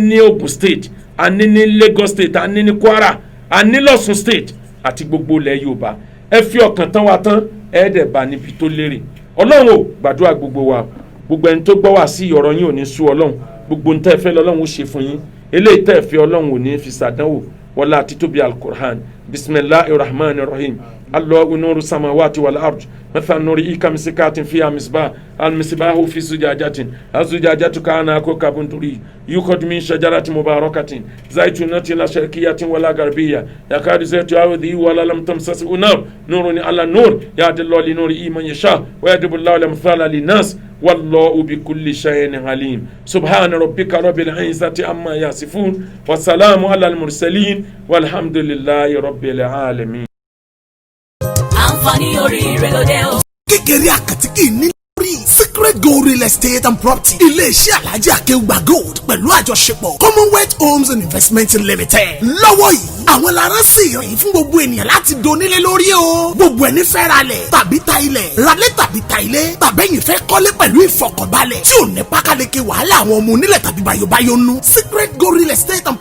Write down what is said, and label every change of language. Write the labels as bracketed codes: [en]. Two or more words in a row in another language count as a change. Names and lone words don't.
[yo] ní Ogun State a ní ní Lagos State a ní ní Kwara a ní l'Ọ̀ṣun State àti gbogbo ilẹ̀ Yorùbá ẹ fi ọkàn tán wa tán ẹ dẹ̀ bá níbi tó lérè Ọlọ́run ò gbàdúrà gbogbo wa gbogbo ẹni tó gbọ́ wá sí ọ̀rọ̀ yín ò ní sú Ọlọ́run gbogbo ń tẹ́ fẹ́ lọ́lọ́run ó ṣe fún yín eléyìí tẹ́ fẹ́ Ọlọ́run ò ní fi ṣàdánwò wọlá títóbi al-Qur'an [ar] بسم الله الرحمن الرحيم الله نور السماوات والأرض مثل نور كمسكات فيها مصباح المصباح في زجاجة الزجاجة كأنها كوكب دري يوقد من شجرة مباركة زيتونة لا شرقية ولا غربية يكاد زيتها يضيء ولا لم تمسسه نار نور على نور يهدي الله لنوره من يشاء ويضرب الله الأمثال للناس والله بكل شيء عليم سبحان ربك رب العزة عما يصفون والسلام على المرسلين والحمد لله رب العالمين. [yo] àǹfààní oríire ló dé o. kékeré àkàtìkì ní lórí Secret Gold Real Estate and Property iléeṣẹ́ Alhaji Akeugba Gold pẹ̀lú àjọṣepọ̀ Commonwealth Homes and Investment Limited lọ́wọ́ yìí àwọn lára sí ìròyìn fún gbogbo ènìyàn láti donílé lórí o gbogbo ẹni fẹ́ ralẹ̀ tàbí ta ilẹ̀ ralẹ̀ tàbí ta ilé tàbẹ́yìn fẹ́ kọ́lé pẹ̀lú ìfọkànbalẹ̀ tí ò ní pákáleke wàhálà àwọn ọmọ onílẹ̀ tàbí bayobayo nù Secret Gold Real Estate and